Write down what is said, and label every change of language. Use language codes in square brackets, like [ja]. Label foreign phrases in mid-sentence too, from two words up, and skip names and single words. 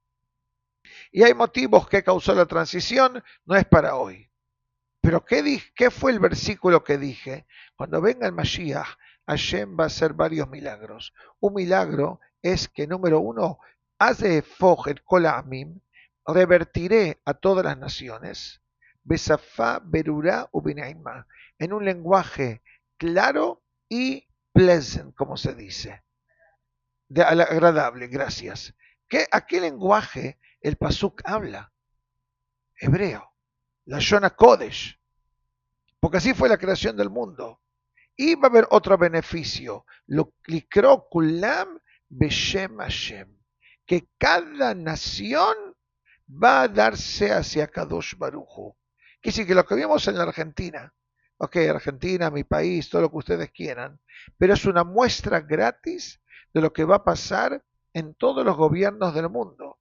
[es] Y hay motivos que causó la transición, no es para hoy. Pero ¿qué fue el versículo que dije? Cuando venga el Mashiach, Hashem va a hacer varios milagros. Un milagro es que, número uno, hace el [he] כל העמים, [es] revertiré a todas las naciones, [he] בשפה ברורה ובנעימה, [es] en un lenguaje claro y pleasant, como se dice, agradable, gracias. ¿A qué lenguaje el Pasuk habla? Hebreo, la Shona Kodesh, porque así fue la creación del mundo. Y va a haber otro beneficio, [he] לו לקרוא כולם בשם השם, [es] que cada nación va a darse hacia Kadosh Baruchu. Quiere decir que lo que vimos en la Argentina, ok, Argentina, mi país, todo lo que ustedes quieran, pero es una muestra gratis de lo que va a pasar en todos los gobiernos del mundo.